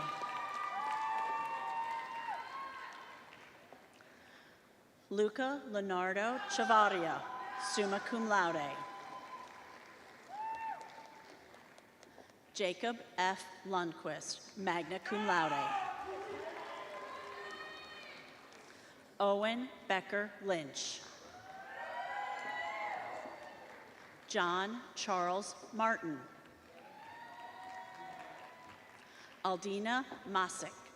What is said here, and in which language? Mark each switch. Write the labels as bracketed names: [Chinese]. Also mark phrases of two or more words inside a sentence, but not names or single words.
[English] Luca Leonardo Chavaria, [Latin] summa cum laude. [English] Jacob F. [Latin] Lundquist, magna cum laude. [English] Owen Becker Lynch. John Charles Martin. Aldina Masick.